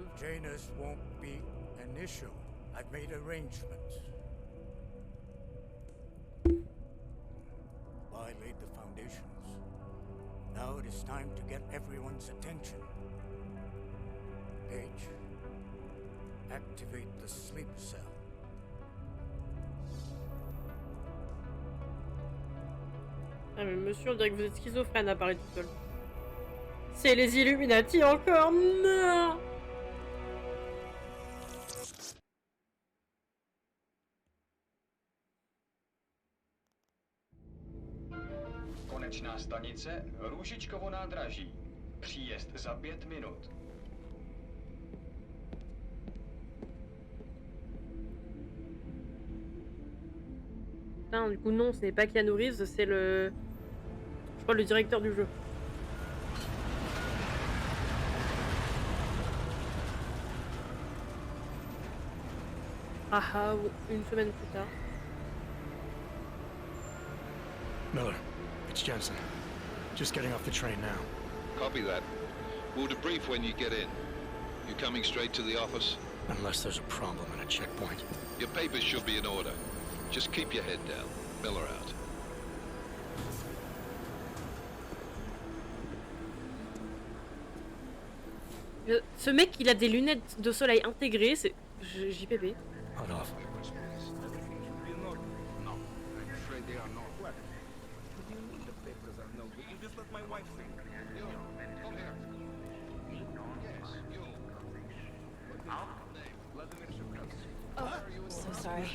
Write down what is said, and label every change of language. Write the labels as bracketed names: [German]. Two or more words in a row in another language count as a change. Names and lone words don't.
[English] Jaina's won't be an issue. I've made arrangements. I laid the foundations. Now it is time to get everyone's attention. Paige, activate the sleep cell. [French] Ah mais monsieur, on dirait que vous êtes schizophrène à parler tout seul. C'est les Illuminati encore, non! [Czech] Konečná stanice Růžičkovo nádraží. Příjezd za 5 minut. [French] Putain, du coup non, ce n'est pas Keanu Reeves, c'est le... Je crois le directeur du jeu. Ah, une semaine plus tard. [English] Miller, it's Jensen. Just getting off the train now. Copy that. We'll debrief when you get in. You coming straight to the office? Unless there's a problem at a checkpoint. Your papers should be in order. Just keep your head down. Miller out. [French] Ce mec, il a des lunettes de soleil intégrées, c'est... JPP. [English] Hold off. Oh, so sorry.